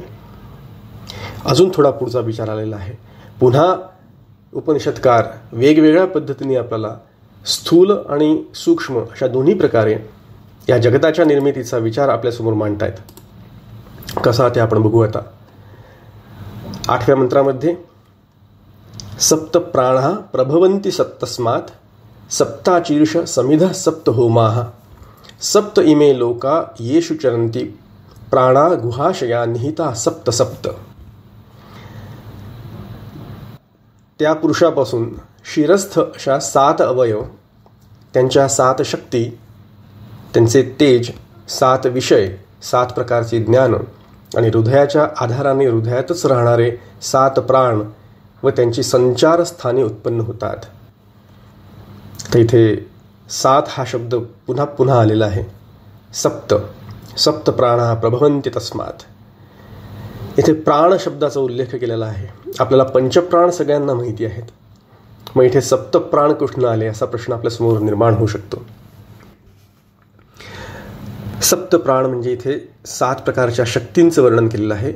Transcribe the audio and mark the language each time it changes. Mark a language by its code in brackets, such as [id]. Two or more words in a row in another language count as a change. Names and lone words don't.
[mr] अजून थोडा पुढचा विचार आलेला आहे. पुन्हा उपनिषदकार वेगवेगळ्या पद्धतीने आपल्याला स्थूल आणि सूक्ष्म अशा दोन्ही प्रकारे या जगताच्या निर्मितीचा विचार आपल्यासमोर मांडतायत. कसा ते आपण बघू आता. 8व्या मंत्रामध्ये [sa] सप्त प्राणा प्रभवन्ति सप्तस्मात् सप्ताचीर्ष समिधः सप्त होमाः सप्त इमे लोका येषु चरन्ति प्राणा गुहाशया निहिता सप्त सप्त. [mr] त्या पुरुषापासून शिरस्थ अशा 7 अवयव, त्यांच्या 7 शक्ती, त्यांचे तेज, 7 विषय, 7 प्रकारचे ज्ञान आणि हृदयाच्या आधाराने हृदयातच राहणारे 7 प्राण व त्यांची संचारस्थाने उत्पन्न होतात. तर इथे 7 हा शब्द पुन्हा पुन्हा आलेला आहे. [sa] सप्त सप्त प्राणा प्रभवन्ति तस्मात्. [mr] इथे प्राण शब्दाचा उल्लेख केलेला आहे. आपल्याला पंचप्राण सगळ्यांना माहिती आहेत. मग इथे सप्तप्राण कुठून आले असा प्रश्न आपल्यासमोर निर्माण होऊ शकतो. सप्तप्राण म्हणजे इथे 7 प्रकारच्या शक्तींचं वर्णन केलेलं आहे.